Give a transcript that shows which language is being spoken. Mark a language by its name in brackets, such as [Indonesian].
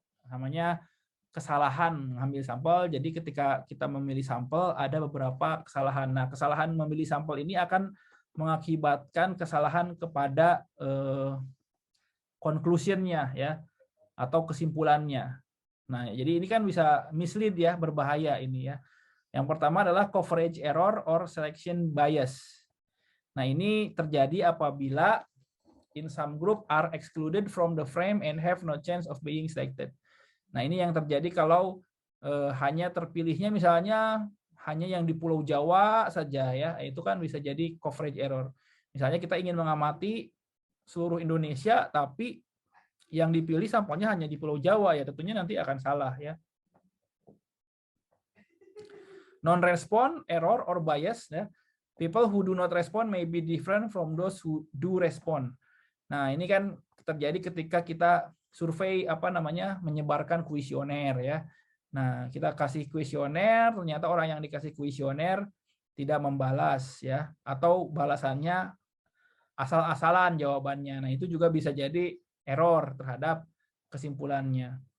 [Indonesian] Namanya kesalahan mengambil sampel. Jadi ketika kita memilih sampel ada beberapa kesalahan. Nah, kesalahan memilih sampel ini akan mengakibatkan kesalahan kepada conclusion-nya ya atau kesimpulannya. Nah, jadi ini kan bisa mislead ya, berbahaya ini ya. Yang pertama adalah [English] coverage error or selection bias. [Indonesian] Nah, ini terjadi apabila [English] in some group are excluded from the frame and have no chance of being selected. [Indonesian] Nah, ini yang terjadi kalau hanya terpilihnya misalnya hanya yang di Pulau Jawa saja ya, itu kan bisa jadi coverage error. Misalnya kita ingin mengamati seluruh Indonesia tapi yang dipilih sampelnya hanya di Pulau Jawa ya, tentunya nanti akan salah ya. [English] Non-respond error or bias ya. People who do not respond may be different from those who do respond. [Indonesian] Nah, ini kan terjadi ketika kita survei menyebarkan kuesioner ya. Nah, kita kasih kuesioner, ternyata orang yang dikasih kuesioner tidak membalas ya, atau balasannya asal-asalan jawabannya. Nah, itu juga bisa jadi error terhadap kesimpulannya.